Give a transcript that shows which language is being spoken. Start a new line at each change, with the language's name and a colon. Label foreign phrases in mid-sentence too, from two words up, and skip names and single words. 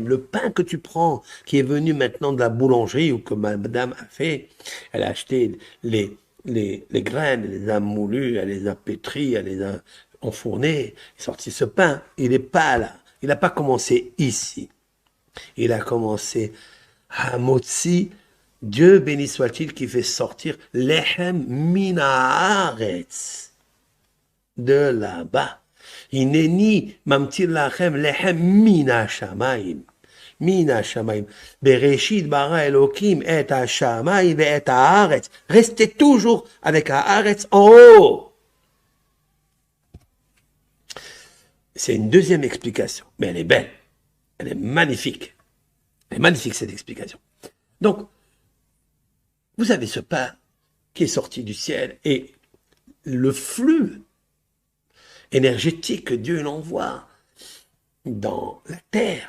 French: le pain que tu prends, qui est venu maintenant de la boulangerie ou que madame a fait, elle a acheté les graines, elle les a moulues, elle les a pétries, elle les a enfournées, il est sorti ce pain, il n'est pas là, il n'a pas commencé ici, il a commencé à Motsi, Dieu béni soit-il qui fait sortir
Hebrew: לחם מן הארץ
French: de là-bas. Il n'est ni
Hebrew: ממטיר לכם לחם מן השמים. מן השמים. בראשית ברא אלוקים את השמים את הארץ.
French: Restez toujours avec Haaretz en haut. C'est une deuxième explication, mais elle est belle. Elle est magnifique. Elle est magnifique cette explication. Donc, vous avez ce pain qui est sorti du ciel et le flux énergétique que Dieu l'envoie dans la terre.